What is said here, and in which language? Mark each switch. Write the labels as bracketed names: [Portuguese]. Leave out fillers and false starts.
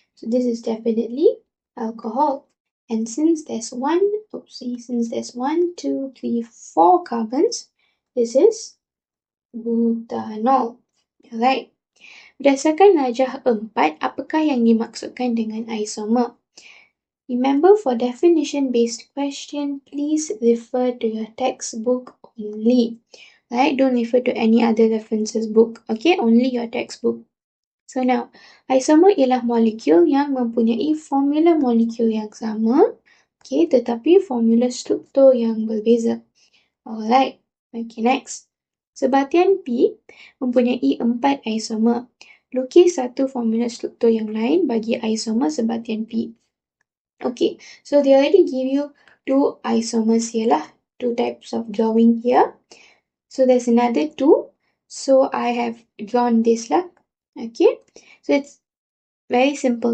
[English] So this is definitely alcohol. And since there's 1, 2, 3, 4 carbons, this is butanol. Alright. [Malay] Berdasarkan rajah 4, apakah yang dimaksudkan dengan isomer? [English] Remember, for definition-based question, please refer to your textbook only. Right? Don't refer to any other references book. Okay? Only your textbook. So now, [Malay] isomer ialah molekul yang mempunyai formula molekul yang sama, okay, tetapi formula struktur yang berbeza. [English] Alright. Okay, next. [Malay] Sebatian P mempunyai 4 isomer. Lukis satu formula struktur yang lain bagi isomer sebatian P. [English] Okay, so they already give you 2 isomers here lah. 2 types of drawing here. So there's another 2. So I have drawn this lah. Okay, so it's very simple.